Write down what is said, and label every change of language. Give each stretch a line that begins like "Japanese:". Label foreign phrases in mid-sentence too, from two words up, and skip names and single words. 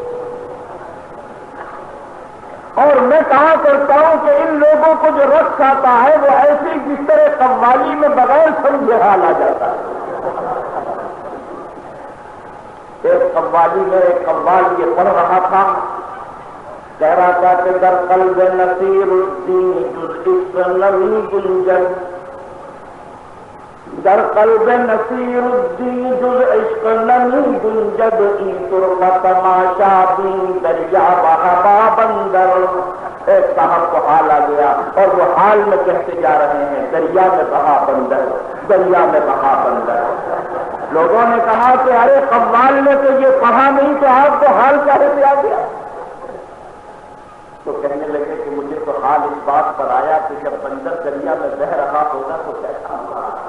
Urdu: اور میں کہا کرتا ہوں کہ ان لوگوں کو جو رقص آتا ہے وہ ایسی جس طرح قوالی میں بغیر سمجھے حال آ جاتا ہے۔ ایک قوالی میں ایک قوال یہ پڑھ رہا تھا، کہہ رہا تھا کہ
Persian: در قلب نصیر الدین جز عشق نمی گنجن، در قلب نصیر الدین جز عشق نمی گنجد، ای ترک تماشا بین دریا بہا بندر۔
Urdu: ایک صاحب کو حال آ گیا اور وہ حال میں کہتے جا رہے ہیں دریا میں بہا بندر، دریا میں بہا بندر۔ لوگوں نے کہا کہ ارے قوال نے تو یہ پڑھا نہیں تو آپ کو حال کہے سے آ گیا؟ تو کہنے لگے کہ مجھے تو حال اس بات پر آیا کہ جب بندر دریا میں بہ رہا ہوگا تو کیسا ہوگا۔